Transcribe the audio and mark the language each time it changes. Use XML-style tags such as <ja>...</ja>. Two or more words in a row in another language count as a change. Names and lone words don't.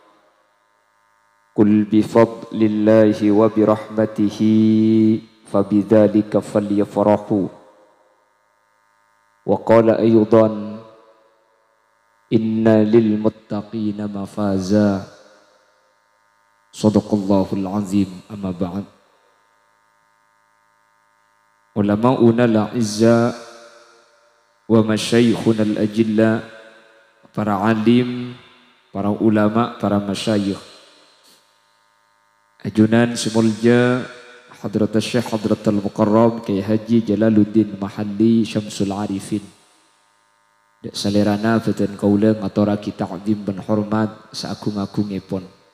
<ar>قل بفضل الله وبرحمته فبذلك فليفرحوا وقال أيضا إن للمتقين مفازا صدق الله العظيم. أما بعد علماؤنا الأعزاء ومشايخنا الأجلاء,</ar> <mad>para alim, para ulama, para masyayikh, ajunan semulja Hadrat Syekh Hadrat Al-Mukarram Kiai Haji Jalaluddin Mahalli Syamsul Arifin. Dek salerana feten kaula ngatora kita ta'zim ben hormat saagung-agungipun.</mad>